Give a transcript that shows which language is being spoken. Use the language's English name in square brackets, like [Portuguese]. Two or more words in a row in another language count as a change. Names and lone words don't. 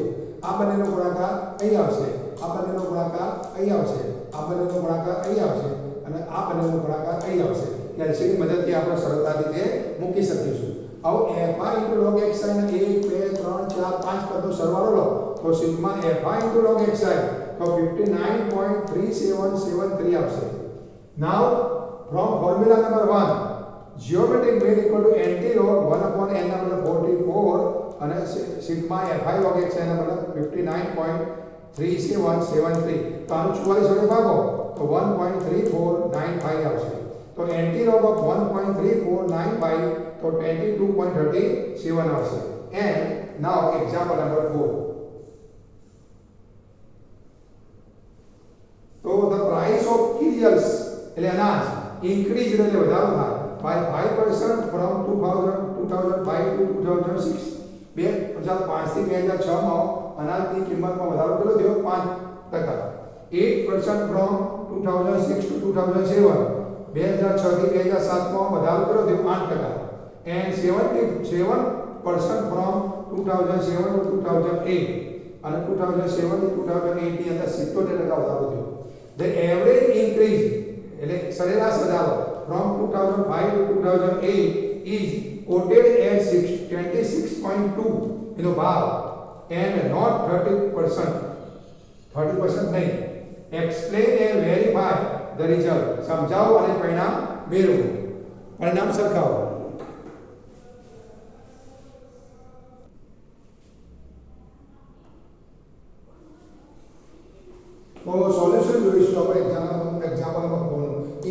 [Gujarati] આ બંનેનો ગુણાકાર અહીં આવશે, આ બંનેનો ગુણાકાર અહીં આવશે, આ બંનેનો ગુણાકાર અહીં આવશે અને આ બંનેનો ગુણાકાર અહીં આવશે. કેલ્સીની મદદથી આપણે સરળતા રીતે મૂકી શકીશું. હવે [English] fi into log xi [Gujarati] ને 1 2 3 4 5 પદનો સરવાળો લો તો સિગ્મા [English] fi into log xi [Gujarati] તો 59.3773 આવશે. [English] Now from formula number 1, geometric mean equal to nt log 1/n [Gujarati] ના બદલે 44 અને સિગ્મા fi log xi ના બદલે 59.3773. તો આનું 44 વડે ભાગો તો 1.3495 આવશે. તો [English] nt log of [Gujarati] 1.3495 તો 22.37 આવશે. [English] And now example number 4. So the price of cereals [Gujarati] એટલે અનાજ [English] increased [Gujarati] એટલે વધારો થાય [English] by 5% from 2005 to 2006. [Gujarati] 2005 થી 2006 માં અનાજની કિંમતમાં વધારો કેટલો થયો? [English] 5%. 8% from 2006 to 2007. [Gujarati] 2006 થી 2007 માં વધારો કેટલો થયો? 8%. [English] And 77% from 2007 to 2008. [Gujarati] અને 2007 થી 2008 ની અંદર 77% વધારો થયો. [English] The average increase [Gujarati] એટલે સરેરાશ વધારો [English] from 2005 to 2008 is quoted as 26.2 [Gujarati] એનો ભાવ [English] and not 30%. [Gujarati] 30% નહીં. [English] Explain and verify the result. [Gujarati] સમજાવો અને પરિણામ મેળવો. પરિણામ સરખાવો. તો સોલ્યુશન જોઈશું આપણે [English] example number 4.